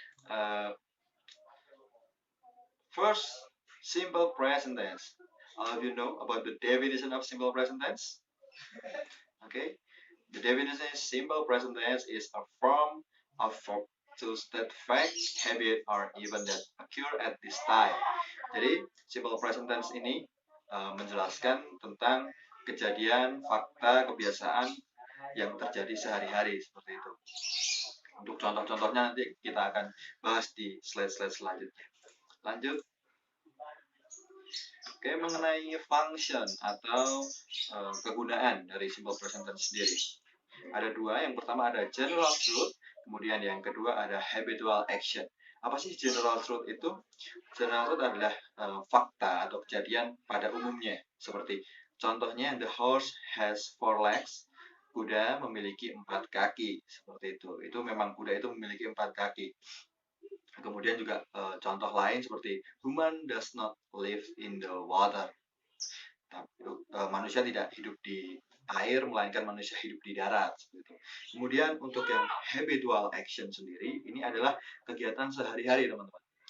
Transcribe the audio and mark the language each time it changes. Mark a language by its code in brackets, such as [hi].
[en] Uh, First, simple present tense. All of you know about the definition of simple present tense? Okay. The definition is simple present tense is a form of verb to state fact, habit, or event that occur at this time. [id] Jadi, simple present tense ini menjelaskan tentang kejadian, fakta, kebiasaan yang terjadi sehari-hari seperti itu. Untuk contoh-contohnya nanti kita akan bahas di slide-slide selanjutnya. Lanjut. Oke, mengenai function atau kegunaan dari simple present tense sendiri. Ada dua, yang pertama ada general truth, kemudian yang kedua ada habitual action. Apa sih general truth itu? General truth adalah fakta atau kejadian pada umumnya. [en] Seperti contohnya, the horse has 4 legs. [id] Kuda memiliki 4 kaki. Seperti itu. Itu memang kuda itu memiliki 4 kaki. [en] Kemudian juga contoh lain seperti human does not live in the water. [id] Manusia tidak hidup di air, melainkan manusia hidup di darat. Kemudian untuk yang habitual action sendiri, ini adalah kegiatan sehari-hari, teman-teman.